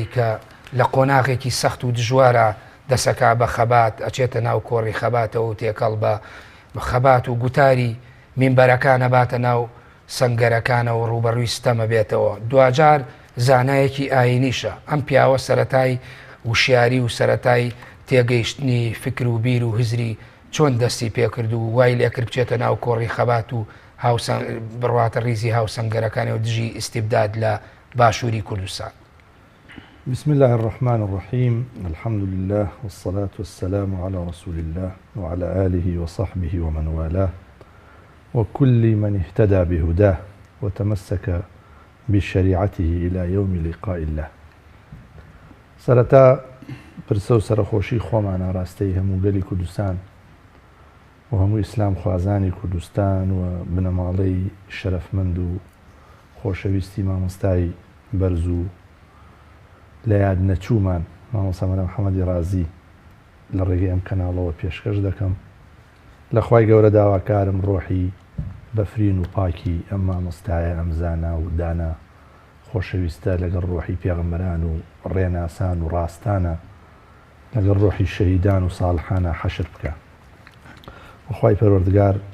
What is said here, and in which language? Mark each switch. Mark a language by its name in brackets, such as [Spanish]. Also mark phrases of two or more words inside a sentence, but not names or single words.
[Central Kurdish] کە لە قۆناغێکی سەخت و دژوارە دەسەکا بە خەبات ئەچێتە ناو کۆڕی خەباتەوە و تێکەڵ بە خەبات و گوتاری مینبەرەکانە باتە ناو سەنگەرەکانە و ڕوبەڕووی ستەمە بێتەوە دوجار زانایەکی ئاینیشە ئەم پیاوە سەرەتای وشیاری و سەرەتای تێگەیشتنی فکر و بیر و هزری چۆن دەستی پێکرد و وای لێکرد بچێتە ناو کۆڕی خەبات و بڕواتە ریزی هاوسەنگەرەکانی و دژی ئیستیبداد لە باشووری کوردستان. [Arabic] بسم الله الرحمن الرحيم الحمد لله والصلاة والسلام على رسول الله وعلى آله وصحبه ومن والاه وكل من اهتدى بهداه وتمسك بشريعته إلى يوم لقاء الله. [Central Kurdish] سرتا پرسە و سەرخۆشی خۆمانە ڕاستەی هەموو گەلی کوردستان و هەموو ئیسلام خوازانی کوردستان و بنەماڵەی شەرەفمەند و خۆشەویستی مامۆستای بەرز و لە یاد نەچوومان مامۆستا محەممەدی رازی لە ڕێگەی ئەم کەناڵەوە پێشکەش دەکەم لە خوای گەورە داواکارم ڕۆحی بەفرین و پاکی ئەم مامۆستایە ئەمزانە و دانا خۆشەویستە لەگەڵ ڕۆحی پێغەمبەران و ڕێناسان و ڕاستانە لەگەڵ ڕۆحی شەهیدان و ساڵحانە حەشر بکە وخوای پەروەردگار